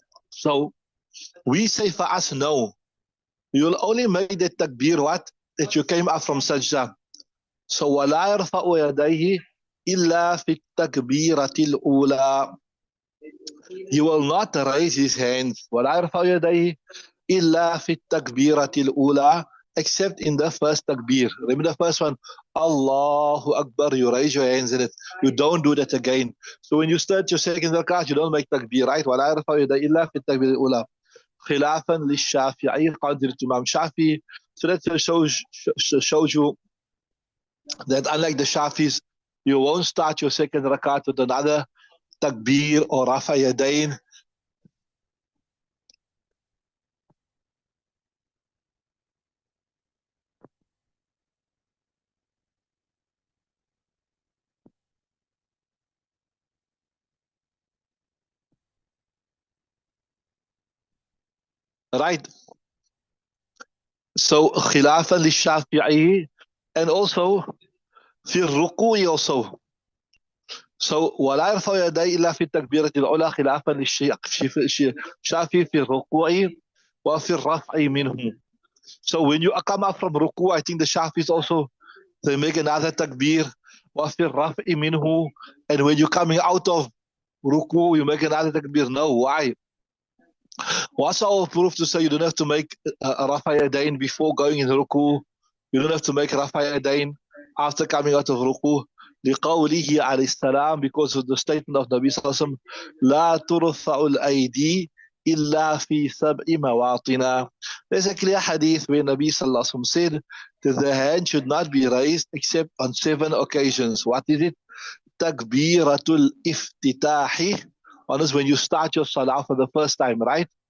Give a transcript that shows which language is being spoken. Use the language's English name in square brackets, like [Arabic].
[English] So we say for us, no. You'll only make the takbir what? That you came up from sajda. [Arabic] So وَلَا يَرْفَعُ يَدَيْهِ إِلَّا فِي التَّكْبِيرَةِ الْأُولَى. [English] He will not raise his hands. [Arabic] وَلَا يَرْفَعُ يَدَيْهِ إِلَّا فِي التَّكْبِيرَةِ الْأُولَى, [English] except in the first takbir. Remember the first one, Allahu Akbar, you raise your hands in it. You don't do that again. So when you start your second rakat, you don't make takbir, right? [Arabic] وَلَا يَرْفَعُ يَدَيْهِ إِلَّا فِي التَّكْبِيرَةِ الْأُولَى خلافا للشافعي, قادر Imam Shafi. [English] So that shows you that unlike the Shafis, you won't start your second rakat with another takbir or rafa yadayn. Right? So khilafan للشافعي, and also [Arabic] في الركوع [English] also. [Arabic] So ولا يرفع يديه إلا في التكبيرة الأولى خلافا للشافعي في الركوع وفي الرفع منه. [English] So when you come up from ruku, I think the Shafis also, they make another takbir, [Arabic] وفي الرفع منه. [English] And when you're coming out of ruku, you make another takbir. No, why? What's our proof to say you don't have to make a Rafa Yadain before going in ruku? You don't have to make Rafa Yadain after coming out of ruku. [Arabic] لقوله عليه السلام, [English] because of the statement of Nabi Sallallahu Alaihi Wasallam, [Arabic] لا ترفع الأيدي إلا في سبع مواطن. [English] There's a clear hadith where Nabi Sallallahu Alaihi Wasallam said that the hand should not be raised except on 7 occasions. What is it? Takbiratul iftitahi. One is when you start your salah for the first time, right?